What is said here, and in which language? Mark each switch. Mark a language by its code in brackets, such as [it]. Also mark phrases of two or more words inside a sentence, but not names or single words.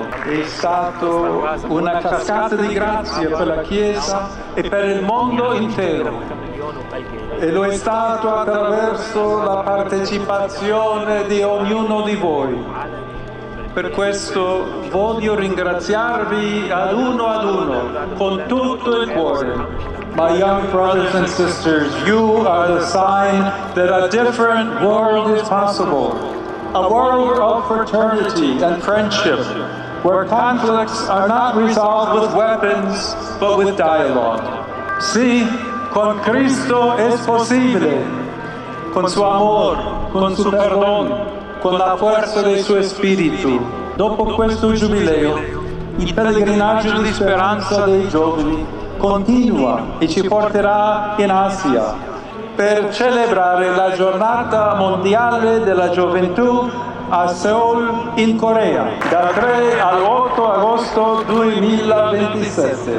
[it] È stato una cascata di grazia per la Chiesa e per il mondo intero. E lo è stato attraverso la partecipazione di ognuno di voi. Per questo voglio ringraziarvi ad uno, con tutto il cuore. [en] My young brothers and sisters, you are the sign that a different world is possible. A world of fraternity and friendship, where conflicts are not resolved with weapons, but with dialogue. [es] Sí, con Cristo es posible, con su amor, con su perdón, con la fuerza de su Espíritu. [it] Dopo questo giubileo, il pellegrinaggio di speranza dei giovani continua e ci porterà in Asia per celebrare la giornata mondiale della gioventù a Seoul in Corea dal 3 al 8 agosto 2027.